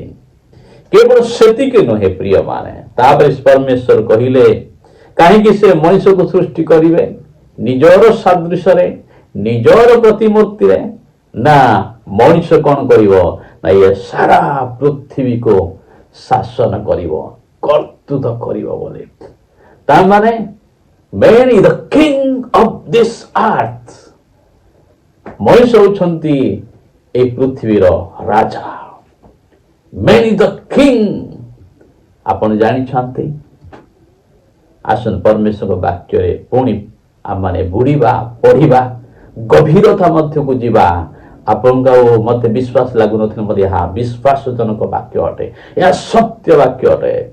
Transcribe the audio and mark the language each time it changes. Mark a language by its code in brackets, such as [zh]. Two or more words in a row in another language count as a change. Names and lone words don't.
[or] କେବଳ ସେତିକି ନୁହେଁ ପ୍ରିୟମାନେ, ତାପରେ ପରମେଶ୍ୱର କହିଲେ, କାହିଁକି ସେ ମଣିଷକୁ ସୃଷ୍ଟି କରିବେ ନିଜର ସାଦୃଶ୍ୟରେ, ନିଜର ପ୍ରତିମୂର୍ତ୍ତିରେ? ନା, ମଣିଷ କଣ କରିବ ନା, ଏ ସାରା ପୃଥିବୀକୁ ଶାସନ କରିବ, କର୍ତ୍ତୃତ୍ୱ କରିବ ବୋଲି। ତା ମାନେ [en] man is the king of this earth. [or] ମଣିଷ ହେଉଛନ୍ତି এই ପୃଥିବୀର ରାଜା। [en] man is the king। [or] ଆପଣ ଜାଣିଛନ୍ତି? ଆସନ୍ତୁ ପରମେଶ୍ୱରଙ୍କ ବାକ୍ୟରେ ପୁଣି ଆମମାନେ ବୁଡ଼ିବା, ପଢ଼ିବା, ଗଭୀରତା ମଧ୍ୟକୁ ଯିବା। ଆପଣଙ୍କୁ ଆଉ ମୋତେ ବିଶ୍ୱାସ ଲାଗୁନଥିଲେ, ମୋତେ ଏହା ବିଶ୍ୱାସଜନକ ବାକ୍ୟ ଅଟେ, ଏହା ସତ୍ୟ ବାକ୍ୟ ଅଟେ।